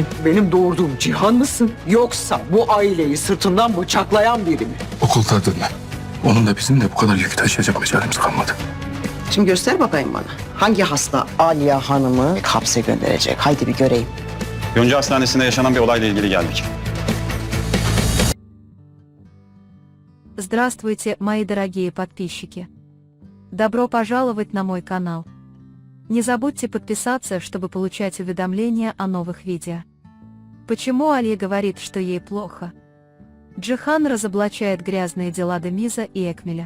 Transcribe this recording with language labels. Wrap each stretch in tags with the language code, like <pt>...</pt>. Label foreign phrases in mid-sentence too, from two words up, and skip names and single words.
<tr>Benim doğurduğum Cihan mısın? Yoksa bu aileyi sırtından bıçaklayan biri mi? Okuldadın. Onun da bizim de bu kadar yükü taşıyacak mecalimız kalmadı. Şimdi göster bakayım bana. Hangi hasta Aliye Hanım'ı hapse gönderecek? Haydi bir göreyim. Yonca Hastanesi'nde yaşanan bir olayla ilgili geldik.</tr> <ru>Здравствуйте, мои дорогие подписчики. Добро пожаловать на мой канал. Не забудьте подписаться, чтобы получать уведомления о новых видео. Почему Али говорит, что ей плохо? Джихан разоблачает грязные дела Демиза и Экмеля.</ru>